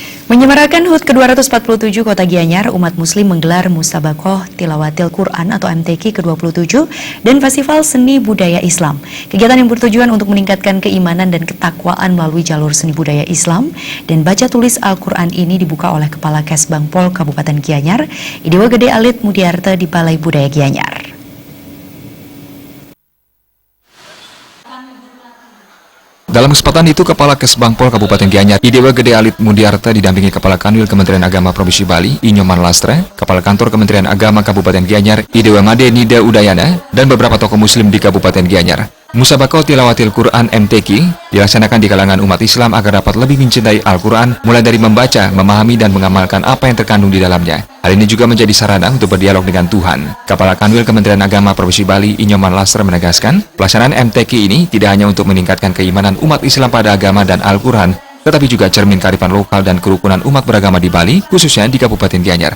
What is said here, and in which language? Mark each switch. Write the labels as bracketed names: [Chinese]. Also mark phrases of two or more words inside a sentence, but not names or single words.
[Indonesian] Menyemarakan HUT ke-247 Kota Gianyar, umat muslim menggelar Musabaqah Tilawatil Quran atau MTQ ke-27 dan Festival Seni Budaya Islam. Kegiatan yang bertujuan untuk meningkatkan keimanan dan ketakwaan melalui jalur seni budaya Islam dan baca tulis Al-Quran ini dibuka oleh Kepala Kesbangpol Kabupaten Gianyar, Idewa Gede Alit Mudiarte di Balai Budaya Gianyar. Dalam kesempatan itu, Kepala Kesbangpol Kabupaten Gianyar, Idewa Gede Alit Mudiarte didampingi Kepala Kanwil Kementerian Agama Provinsi Bali, Inyoman Lastre, Kepala Kantor Kementerian Agama Kabupaten Gianyar, Idewa Made Nida Udayana, dan beberapa tokoh muslim di Kabupaten Gianyar. Musabaqah Tilawatil Quran MTQ dilaksanakan di kalangan umat Islam agar dapat lebih mencintai Al-Quran, mulai dari membaca, memahami, dan mengamalkan apa yang terkandung di dalamnya. Hal ini juga menjadi sarana untuk berdialog dengan Tuhan. Kepala Kanwil Kementerian Agama Provinsi Bali, Inyoman Lastre menegaskan, pelaksanaan MTQ ini tidak hanya untuk meningkatkan keimanan umat Islam pada agama dan Al-Quran, tetapi juga cermin kearifan lokal dan kerukunan umat beragama di Bali, khususnya di Kabupaten Gianyar.